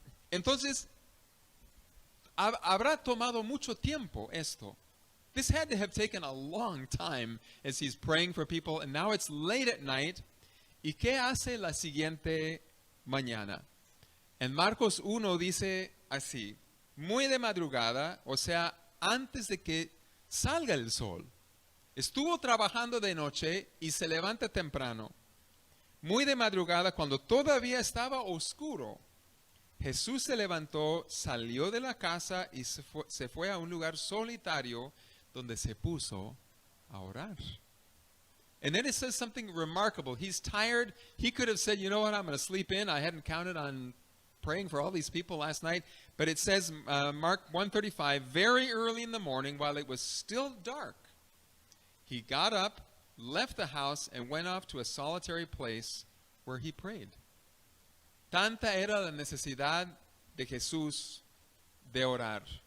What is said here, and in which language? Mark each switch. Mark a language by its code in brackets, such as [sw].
[es] Entonces, habrá tomado mucho tiempo esto. [en] This had to have taken a long time as he's praying for people, and now it's late at night. [es] ¿Y qué hace la siguiente mañana? En Marcos 1 dice así, muy de madrugada, o sea, antes de que salga el sol, estuvo trabajando de noche y se levanta temprano. Muy de madrugada, cuando todavía estaba oscuro, Jesús se levantó, salió de la casa y se fue a un lugar solitario donde se puso a orar. [en] And then it says something remarkable. He's tired. He could have said, you know what, I'm going to sleep in. I hadn't counted on praying for all these people last night. But it says, Mark 1:35, very early in the morning, while it was still dark, he got up, left the house, and went off to a solitary place where he prayed. [es] Tanta era la necesidad de Jesús de orar.